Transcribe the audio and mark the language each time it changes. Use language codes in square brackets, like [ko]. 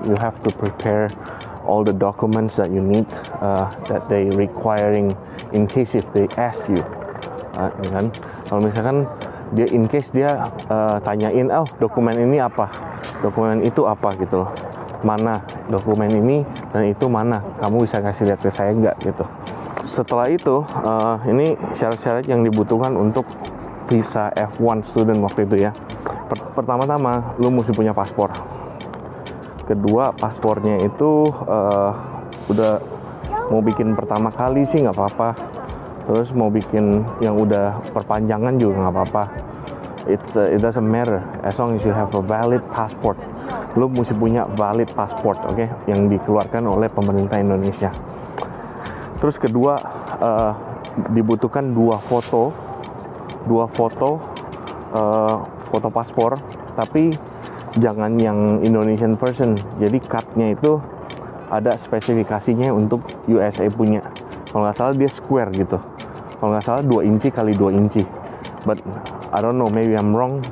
[en] You have to prepare all the documents that you need, that they requiring in case if they ask you, kan? [id] Kalau misalkan dia in case dia tanyain, oh dokumen ini apa, dokumen itu apa gitu loh, mana dokumen ini dan itu mana, kamu bisa kasih lihat ke saya nggak gitu. Setelah itu ini syarat-syarat yang dibutuhkan untuk visa F1 student waktu itu ya. Pertama-tama lu mesti punya paspor. Kedua, paspornya itu udah mau bikin pertama kali sih nggak apa-apa. Terus mau bikin yang udah perpanjangan juga nggak apa-apa. [en] It doesn't matter as long as you have a valid passport. [id] Lu mesti punya valid passport, oke? Yang dikeluarkan oleh pemerintah Indonesia. Terus kedua, dibutuhkan dua foto paspor, tapi jangan yang Indonesian version. Jadi cutnya itu ada spesifikasinya untuk USA punya. Kalau nggak salah dia square gitu. Kalau nggak salah 2 inci kali 2 inci. [en] But I don't know, maybe I'm wrong.